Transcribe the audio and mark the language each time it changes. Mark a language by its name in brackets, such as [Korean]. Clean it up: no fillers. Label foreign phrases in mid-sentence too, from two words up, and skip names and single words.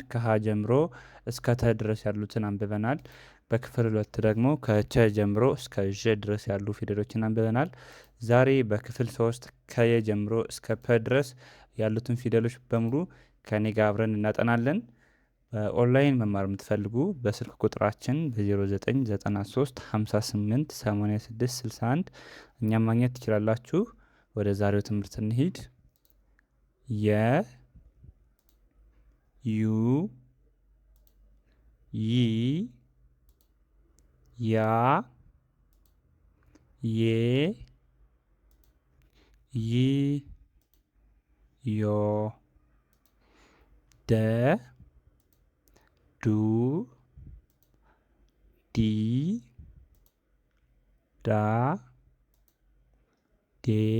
[Amharic] ከሀ ጀምሮ እስከ ተ ድረስ ያሉትን አንብበናል። በክፍል 2 ደግሞ ከቸ ጀምሮ እስከ ዠ ድረስ ያሉ ፊደሎችን አንብበናል። ዛሬ በክፍል 3 ከየ ጀምሮ እስከ ፐ ድረስ ያሉትን ፊደሎች በሙሉ ከኔ ጋር አብረን እናጠናለን። ኦንላይን መማር የምትፈልጉ በስልክ ቁጥራችን በ0993 58 86 61 እኛም ማግኘት ትችላላችሁ። ወደ ዛሬው ትምህርት እንሂድ። ዩ ይ ያ ዬ ይ ዮ ደ ዱ ዲ ዳ ዴ